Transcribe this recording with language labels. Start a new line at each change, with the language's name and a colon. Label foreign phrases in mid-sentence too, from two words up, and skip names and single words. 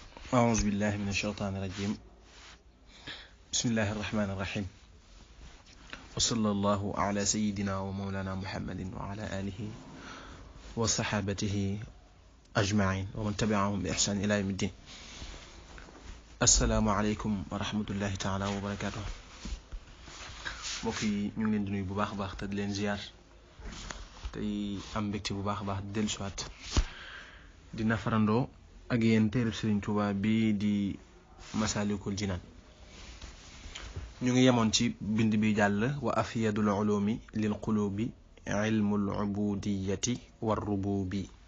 Arabic: أعوذ بالله من الشيطان الرجيم بسم الله الرحمن الرحيم وصلى الله على سيدنا ومولانا محمد وعلى آله وصحابته أجمعين ومن تبعهم بإحسان إلى يوم الدين. السلام عليكم ورحمة الله تعالى وبركاته.
Wolof: mbokk yi ñu ngi leen di nuyu bu baax a baax te di leen ziar tey am mbégte bu baax a baax di dellusiwaat di nafarandoo ak yéen téereb Sëriñ Tuubaa bi di Masaalikul Jinaan. ñu ngi yemoon ci bind bi jàll wa
Arabic: أفيد العلوم للقلوب علم العبودية والربوبية.